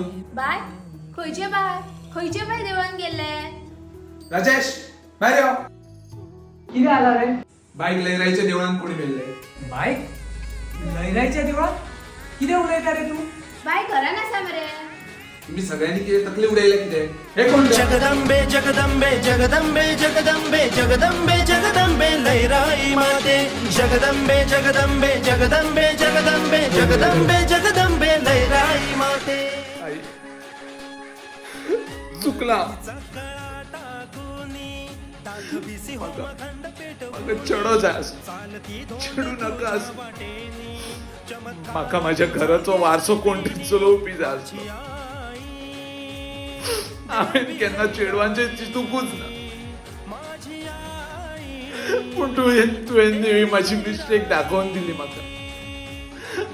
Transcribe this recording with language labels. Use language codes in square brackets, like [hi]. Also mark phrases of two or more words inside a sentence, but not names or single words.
[kok] बाय खंयचे बाय खंयचे बाय देवळान गेल्ले. राजेश भायर यो. किती आला रे बायक लयराईच्या देवळान कोणी व्हेले. बाय लयरायच्या देवळात किती उलयता रे तू बाय घरान आसा मरे. तुम्ही सगळ्यांनी किती तकली उडयले कितें. हे कोण जगदंबे जगदंबे जगदंबे जगदंबे जगदंबे जगदंबे लैराई माते. जगदंबे जगदंबे जगदंबे जगदंबे जगदंबे जगदंबे लैराई माते. चुकला. चढो जास चढू नकास. म्हाका माझ्या घराचो वारसो कोण चलोवपी जाय आसलो. हांवें केन्ना चेडवांचे चिंतूकूच ना. पूण तुवें माझी मिस्टेक दाखोवन दिली म्हाका.